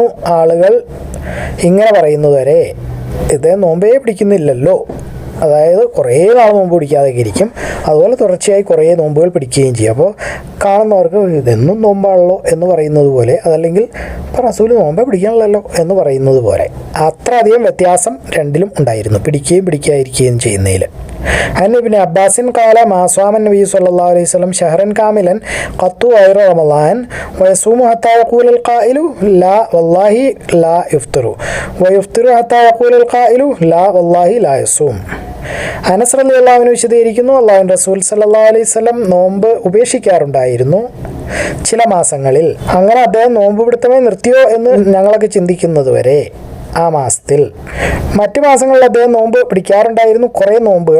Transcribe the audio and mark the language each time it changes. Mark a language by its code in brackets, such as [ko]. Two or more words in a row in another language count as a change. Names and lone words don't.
[ml] ആളുകൾ ഇങ്ങനെ പറയുന്നത് വരെ ഇദ്ദേഹം നോമ്പേ പിടിക്കുന്നില്ലല്ലോ, അതായത് കുറേ നാൾ നോമ്പ് പിടിക്കാതെയൊക്കെ ഇരിക്കും, അതുപോലെ തുടർച്ചയായി കുറേ നോമ്പുകൾ പിടിക്കുകയും ചെയ്യും. അപ്പോൾ കാണുന്നവർക്ക് ഇതെന്നും നോമ്പാണല്ലോ എന്ന് പറയുന്നത് പോലെ, അതല്ലെങ്കിൽ ഇപ്പോൾ റസൂൽ നോമ്പേ പിടിക്കണമല്ലോ എന്ന് പറയുന്നത് പോലെ അത്ര അധികം വ്യത്യാസം രണ്ടിലും ഉണ്ടായിരുന്നു, പിടിക്കുകയും പിടിക്കാതിരിക്കുകയും ചെയ്യുന്നതിൽ. [ar] عن ابن عباس قال ما صام النبي صلى الله عليه وسلم شهرا كاملا قط غير رمضان ويصوم حتى يقول القائل لا والله لا يفطر ويفطر حتى يقول القائل لا والله لا يصوم. [ml] അനസ് [ar] رضي الله عنه [ml] വിശദീകരിക്കുന്നു, അല്ലാഹുവിൻ്റെ റസൂൽ [ar] صلى الله عليه وسلم [ml] നോമ്പ് ഉപേക്ഷിക്കാറുണ്ടായിരുന്നു ചില മാസങ്ങളിൽ. അങ്ങനെ അദ്ദേഹം നോമ്പ് പിടുത്തമേ നിർത്തിയോ എന്ന് ഞങ്ങളൊക്കെ ചിന്തിക്കുന്നത് വരെ. ആ മാസത്തിൽ. മറ്റു മാസങ്ങളിൽ അദ്ദേഹം നോമ്പ് പിടിക്കാറുണ്ടായിരുന്നു, കുറേ നോമ്പുകൾ.